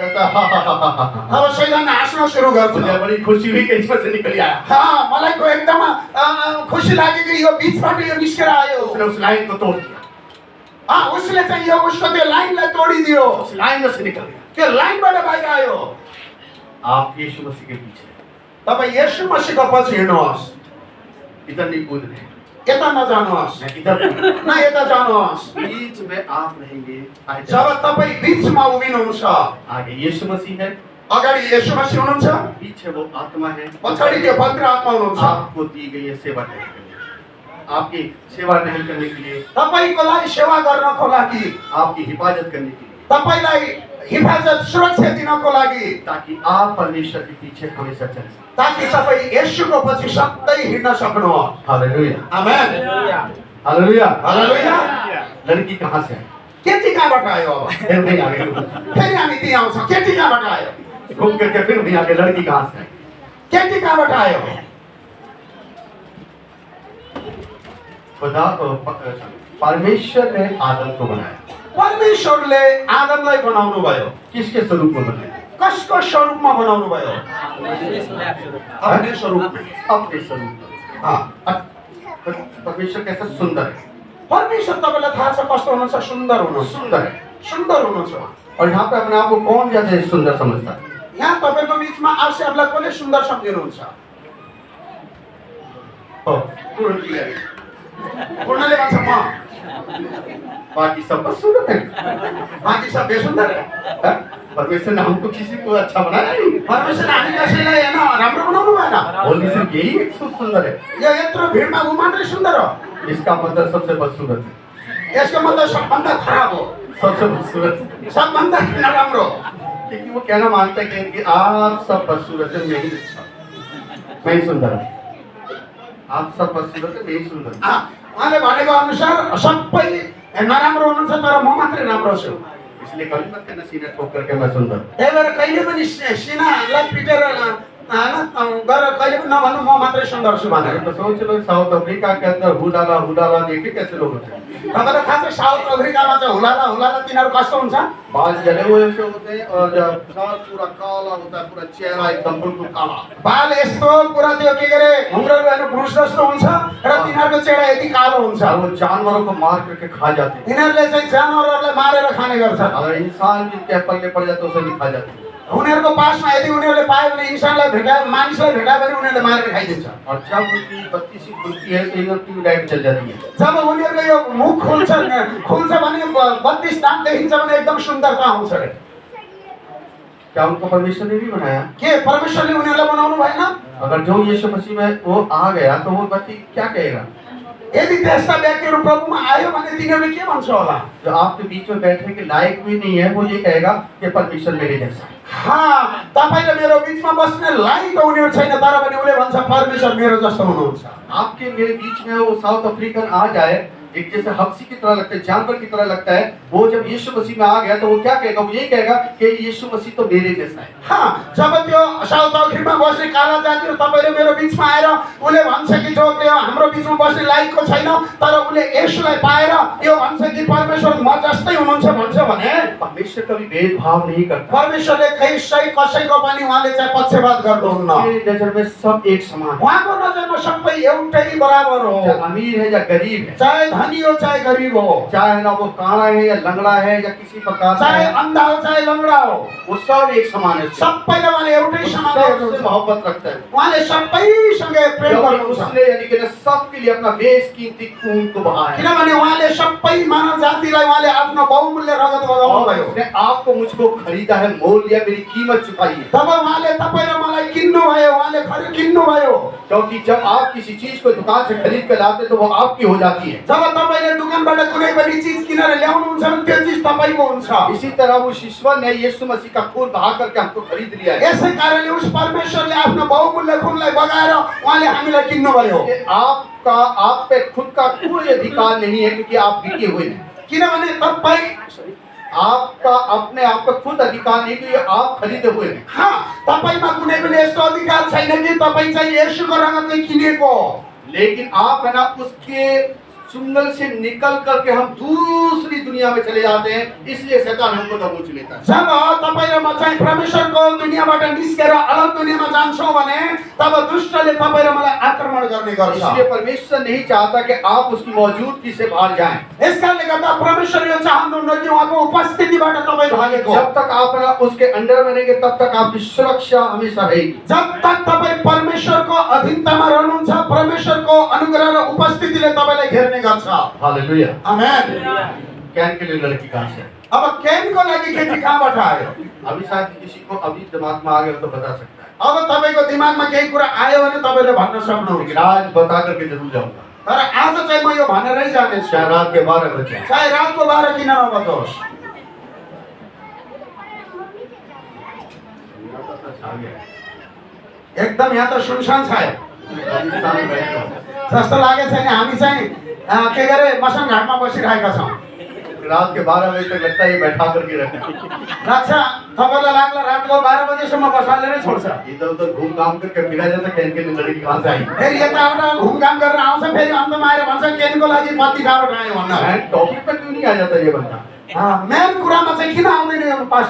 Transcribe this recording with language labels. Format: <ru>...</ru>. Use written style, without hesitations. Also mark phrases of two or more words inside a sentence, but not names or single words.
<ne>अब शैतान हाँस्न सुरु गर्छ।</ne> <hi>मुझे बड़ी खुशी हुई कि इसमें से निकल आया।</hi> <ne>हाँ मलाई को एकदम खुसी लाग्यो कि यो बीचबाट यो निस्केर आयो।</ne> <hi>उसने उस लाइन को तोड़ दिया,</hi> <ne>हाँ उसले चाहिँ यो उसको त्यो लाइनलाई तोडिदियो।</ne> <hi>उस लाइन में से निकल गया।</hi> <ne>त्यो लाइनबाट बाहिर आयो।</ne> <hi>आप यीशु मसीह के पीछे</hi> <ne>तपाई येशू मसीहको पछि हिँड्नुहोस्।</ne> <hi>इधर नहीं कूद रहे,</hi> <ne>यता नजानुहोस्</ne> <hi>मैं इधर</hi> <ne>न यता जानुहोस्।</ne> <hi>बीच में आप रहेंगे।</hi> <ne>जब तपाई बीचमा उभिनुहुन्छ</ne> <hi>आगे यीशु मसीह है,</hi> <ne>अगाडि येशू मसीह हुनुहुन्छ</ne> <hi>पीछे वो आत्मा है,</hi> <ne>पछाडि त्यो पवित्र आत्मा हुनुहुन्छ।</ne> <hi>आपको दी गई है सेवा नहीं करने के लिए, आपकी सेवा नहीं करने के लिए,</hi> <ne>तपाईको लागि सेवा गर्नको लागि</ne> <hi>आपकी हिफाजत करने के लिए,</hi> <ne>तपाईलाई हिफाजत सुरक्षा दिनको लागि</ne> <hi>ताकि आप परमेश्वर के पीछे हमेशा चल सकें।</hi> <ne>ताकि तपाई येशूको पछि सधैँ हिँड्न सक्नुहोस्। हालेलुया, आमेन हालेलुया, हालेलुया।</ne> <hi>लड़की कहाँ से है?</hi> <ne>केटी कहाँबाट आयो? अब</ne> <hi>फिर नहीं आगे,</hi> <ne>फेरि हामी त्यही आउँछौँ। केटी कहाँबाट आयो?</ne> <hi>घूम करके फिर नहीं आगे, लड़की कहाँ से है?</hi> <ne>केटी कहाँबाट आयो?</ne> <hi>खुदा को परमेश्वर ने आदम को बनाया।</hi> <ne>परमेश्वरले आदमलाई बनाउनु भयो।</ne> <hi>किसके स्वरूप में बनाया?</hi> <ne>कसको स्वरूपमा बनाउनु भयो?</ne> <hi>अपने स्वरूप में। अपने स्वरूप में। हाँ परमेश्वर कैसा सुंदर है,</hi> <ne>परमेश्वर तपाईलाई थाहा छ कस्तो हुनुहुन्छ? सुन्दर हुनुहुन्छ।</ne> <hi>सुंदर है।</hi> <ne>सुन्दर हुनुहुन्छ।</ne> <hi>और यहाँ पे अपने आप को कौन ज्यादा सुंदर समझता है?</hi> <ne>यहाँ तपाईको बीचमा आफै आफूलाई कसले सुन्दर सम्झिनुहुन्छ? हो,</ne> <hi>तुरंत ही आगे।</hi> <ne>पूर्णले भन्छ म,</ne> <hi>बाकी सब बस सूरत है। बाँकी सब बेसुन्दर है। हाँ? परमेश्वर ने हमको किसी को अच्छा बनाया नहीं,</hi> <ne>परमेश्वरले हामी कसैलाई हैन राम्रो बनाउनु भएन।</ne> <hi>ओनली सिर्फ यही एक सुंदर है।</hi> <ne>यो यत्रो भिडमा ऊ मात्रै सुन्दर हो।</ne> <hi>इसका मतलब सबसे बदसूरत है,</hi> <ne>यसको मतलब सबभन्दा खराब हो,</ne> <hi>सबसे बदसूरत है।</hi> <ne>सबभन्दा नराम्रो।</ne> <hi>क्योंकि वो कहना मांगता है कि आप सब बदसूरत है, मैं ही अच्छा, मैं ही सुंदर हूँ। आप सब बदसूरत है, मैं ही सुंदर हूँ।</hi> <ne>उहाँले भनेको अनुसार सबै नराम्रो हुनुहुन्छ तर म मात्रै राम्रो छु।</ne> <hi>इसलिए कभी मत कहना सीना ठोक करके मैं सुंदर हूँ।</hi> <ne>त्यही भएर कहिले पनि सिनालाई पिटेर गर कहिले पनि नभन्नु म मात्रै सुन्दर छु भनेर</ne> <hi>तो सोच लो साउथ अफ्रीका के अंदर हुलाला देखे कैसे लोग होते हैं।</hi> <ne>तपाईँलाई थाहा छ साउथ अफ्रिकामा चाहिँ हुलाला हुलाला तिनीहरू कस्तो हुन्छ</ne> <hi>बाल जले हुए से होते हैं और जब सर पूरा काला होता है, पूरा चेहरा एकदम बिल्कुल काला।</hi> <ne>बाल यस्तो पुरा त्यो के गरे घुम्रेर हेर्नु पुरुष जस्तो हुन्छ र तिनीहरूको चेहरा यति कालो हुन्छ</ne> <hi>और वो जानवरों को मार करके खा जाते हैं।</hi> <ne>यिनीहरूले चाहिँ जनावरहरूलाई मारेर खाने गर्छ</ne> <hi>अगर इंसान भी क्या पल्ले पड़ जाते उसे भी खा जाते हैं।</hi> <ne>उनीहरूको पासमा यदि उनीहरूले पायो भने इन्सानलाई भेटायो मानिसलाई भेटायो भने उनीहरूले मारेर खाइदिन्छ</ne> <hi>और जब उनकी बत्ती सी खुलती है तो इधर ट्यूबलाइट जल जाती है।</hi> <ne>जब उनीहरूको यो मुख खुल्छ भने 32 दाँत देखिन्छ भने एकदम सुन्दरता आउँछ अरे</ne> <hi>क्या उनको परमेश्वर ने भी बनाया?</hi> <ne>के परमेश्वरले उनीहरूलाई बनाउनु भएन</ne> <hi>अगर जो यीशु मसीह में वो आ गया तो वो बत्ती क्या कहेगा?</hi> <ne>यदि त्यस्ता व्यक्तिहरू प्रभुमा आयो भने तिनीहरूले के भन्छ होला</ne> <hi>जो आपके बीच में बैठने के लायक भी नहीं है वो ये कहेगा कि परमेश्वर मेरे जैसा है।</hi> <ne>तपाईले मेरो बीचमा बस्ने लायक त उनीहरू छैन तर पनि उले भन्छ परमेश्वर मेरो जस्तो हुनुहुन्छ</ne> <hi>आपके मेरे बीच में वो साउथ अफ्रीकन आ जाए एक जैसे हब्सी की तरह लगता है, जानवर की तरह लगता है, वो जब यीशु मसीह में आ गया तो वो क्या कहेगा? वो ये कहेगा कि यीशु मसीह तो मेरे जैसा है।</hi> <ne>जब त्यो साउथ अफ्रिकामा बस्ने काला जातिहरू तपाईले मेरो बीचमा आएर उले भन्छ कि जो त्यो हाम्रो बीचमा बस्ने लायकको छैन तर उले येशूलाई पाएर यो भन्छ कि परमेश्वर म जस्तै हुनुहुन्छ भन्छ भने</ne> <hi>परमेश्वर कभी भेदभाव नहीं करता।</hi> <ne>परमेश्वरले कसैको पनि उहाँले चाहिँ पक्षपात गर्नुहुन्न।</ne> <hi>उसकी नजर में सब एक समान है।</hi> <ne>उहाँको नजरमा सबै एउटै बराबर हो,</ne> <hi>चाहे अमीर है या गरीब है,</hi> <ne>चाहे धनी हो चाहे गरीब हो,</ne> <hi>चाहे ना वो काला है या लंगड़ा है या किसी प्रकार का चाहे है, अंधा हो चाहे लंगड़ा हो, वो सब एक समान है।</hi> <ne>सबैले उहाँले एउटै समान</ne> <hi>सबसे मोहब्बत रखता है।</hi> <ne>उहाँले सबैसँगै प्रेम</ne> <hi>क्योंकि</hi> <ne>गर्नुहुन्छ</ne> <hi>उसने यानी कि सबके लिए अपना बेशकीमती खून को बहाया।</hi> <ne>किनभने उहाँले सबै मानव जातिलाई उहाँले आफ्नो बहुमूल्य रगत बगाउनु भयो।</ne> <hi>उसने आपको मुझको खरीदा है, मोल लिया, मेरी कीमत चुकाई है।</hi> <ne>तब उहाँले तपाईँ र मलाई किन्नु भयो, उहाँले किन्नु भयो।</ne> <hi>क्योंकि जब आप किसी चीज को दुकान से खरीद कर लाते तो वो आपकी हो जाती है।</hi> <ne>जब तपाईले दुकानबाट कुनै पनि चीज किनेर ल्याउनुहुन्छ भने त्यो चीज तपाईको हुन्छ।</ne> <hi>इसी तरह वो ईश्वर ने यीशु मसीह का खून बहा करके हमको खरीद लिया है।</hi> <ne>यसै कारणले उस परमेश्वरले आफ्नो बहुमूल्य खूनलाई बगाएर उहाँले हामीलाई किन्नु भयो।</ne> <hi>आपका आप पे खुद का कोई अधिकार नहीं है क्योंकि आप बिके हुए हैं।</hi> <ne>किनभने तपाईँ</ne> <hi>आपका अपने आप का खुद अधिकार नहीं क्योंकि आप खरीदे हुए हैं।</hi> <ne>तपाईमा कुनै पनि यस्तो अधिकार छैन कि तपाईँ चाहिँ येशूको रगतले किनेको हो।</ne> <hi>लेकिन आप है ना उसके चुंगल से निकल करके हम दूसरी दुनिया में चले जाते हैं, इसलिए शैतान हमको दबोच लेता है।</hi> <ne>जब तपाईँ र म चाहिँ परमेश्वरको दुनियाबाट निस्केर अलग दुनियामा जान्छौँ भने तब दुष्टले तपाईँ र मलाई आक्रमण गर्ने गर्छ।</ne> <hi>इसलिए परमेश्वर नहीं चाहता कि आप उसकी मौजूदगी से बाहर जाएं।</hi> <ne>यसकारणले गर्दा परमेश्वर यो चाहनुहुन्न कि उहाँको उपस्थितिबाट तपाईँ भागेको।</ne> <hi>जब तक आप ना उसके अंडर में रहेंगे तब तक आपकी सुरक्षा हमेशा रहेगी।</hi> <ne>जब तक तपाईँ परमेश्वरको अधीनतामा रहनुहुन्छ परमेश्वरको अनुग्रह र उपस्थितिले तपाईलाई घेर्ने गर्छ। हालेलुया, आमेन।</ne> <hi>कैन के लिए लड़की कहाँ से?</hi> <ne>अब कैनको लागि केटी कहाँबाट आयो?</ne> <hi>अभी शायद किसी को अभी दिमाग में आ गया तो बता सकता है।</hi> <ne>अब तपाईको दिमागमा केही कुरा आयो भने तपाईले भन्न सक्नुहुन्छ।</ne> <hi>लेकिन आज बता करके जरूर जाऊंगा।</hi> <ne>तर आज चाहिँ म यो भनेरै जानेछु।</ne> <hi>चाहे रात के 12 बजे,</hi> <ne>चाहे रातको 12 किन नबजोस्। एकदम यहाँ त सुनसान छ जस्तो लागेको छैन। हामी चाहिँ के गरे मसान घाटमा बसिरहेका छौँ।</ne> <hi>रात के 12 बजे तक लगता है बैठा करके रखा।</hi> <ne>लाग्छ तपाईलाई लाग्ला रातको 12 बजेसम्म बसाल्ने नै छोड्छ।</ne> <hi>इधर उधर घूम घाम करके फिरा जाता कैन के लिए लड़की कहाँ से आई?</hi> <ne>फेरि यताबाट घुमघाम गरेर आउँछ, फेरि अन्तमा आएर भन्छ केनको लागि पत्ती कहाँबाट आयो भन्न।</ne> <hi>टॉपिक पे क्यों नहीं आ जाता ये बंदा?</hi> <ne>मेन कुरामा चाहिँ किन आउँदैन यो पास्टर?</ne>